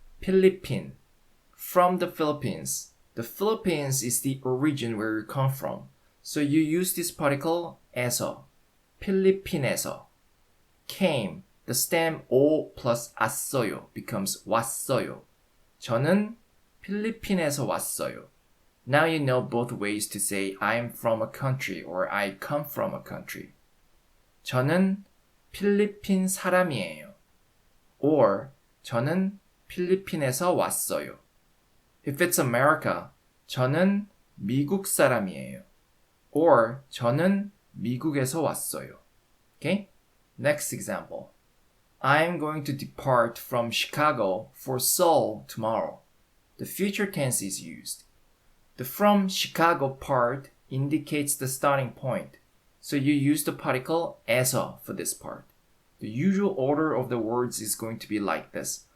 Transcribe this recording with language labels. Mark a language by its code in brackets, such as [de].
[en] 필리핀. From the Philippines. The Philippines is the origin where you come from. So you use this particle 에서. 필리핀에서. Came. The stem O plus 왔어요 becomes 왔어요. [ko] 저는 필리핀에서 왔어요. [en] Now you know both ways to say I am from a country or I come from a country. [ko] 저는 필리핀 사람이에요. Or 저는 필리핀에서 왔어요. [en] If it's America, [ko] 저는 미국 사람이에요. Or 저는 미국에서 왔어요. [en] Okay? Next example. I'm going to depart from Chicago for Seoul tomorrow. The future tense is used. The from Chicago part indicates the starting point. So you use the particle 에서 for this part. The usual order of the words is going to be like this.